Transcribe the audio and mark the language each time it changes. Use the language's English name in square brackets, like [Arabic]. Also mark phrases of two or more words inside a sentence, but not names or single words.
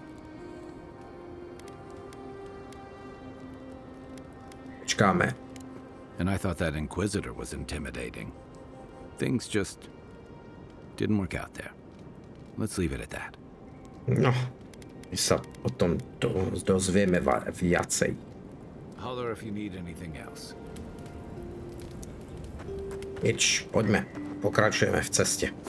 [Slovak] Počkáme. [English] And I thought that Inquisitor was intimidating. Things just didn't work out there. Let's leave it at that. [Slovak] No, my sa o tom dozvieme viacej. [English] Holler if you need anything else. [Slovak] Nič, poďme. Pokračujeme v ceste.